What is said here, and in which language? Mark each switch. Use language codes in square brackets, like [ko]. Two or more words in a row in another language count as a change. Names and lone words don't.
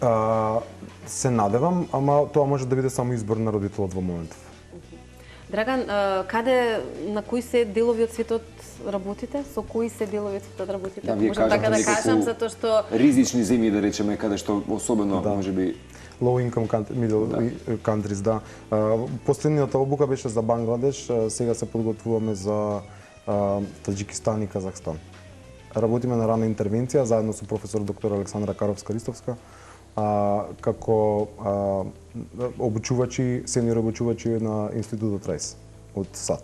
[mk] Се надевам, ама тоа може да биде само избор на родителот во моментов. Драган, на кои се делови од светот работите? Со кои се делови од светот работите? Да, вие можам така да неколку кажам, затоа што ризични земји, да речеме, каде што особено можеби [en] Low income middle countries, [mk] да. Последниот обука беше за Бангладеш, сега се подготвуваме за Таџикистан и Казахстан. Работиме на рана интервенција заедно со професор доктор Александра Каровска-Ристовска, како обучувачи, сениор обучувачи на Институтот Райс од САД.